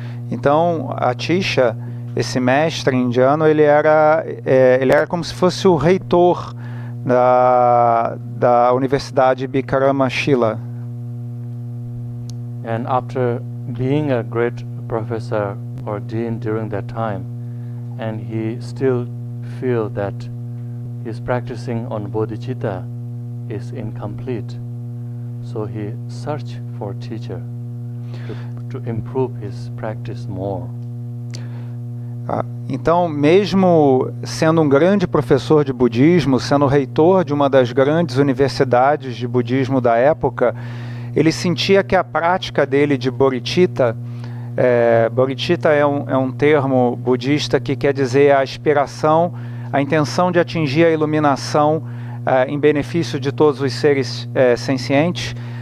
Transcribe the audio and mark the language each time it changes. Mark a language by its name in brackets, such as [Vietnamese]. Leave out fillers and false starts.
[Portuguese] Então, Atisha, esse mestre indiano, ele era como se fosse o reitor da Universidade Vikramashila. [English] And after being a great professor or dean during that time, and he still feel that his practicing on bodhicitta is incomplete, so he searched for a teacher to improve his practice more. [Portuguese] Então, mesmo sendo um grande professor de budismo, sendo reitor de uma das grandes universidades de budismo da época, ele sentia que a prática dele de bodhicitta, bodhicitta é um termo budista que quer dizer a aspiração, a intenção de atingir a iluminação em benefício de todos os seres sencientes.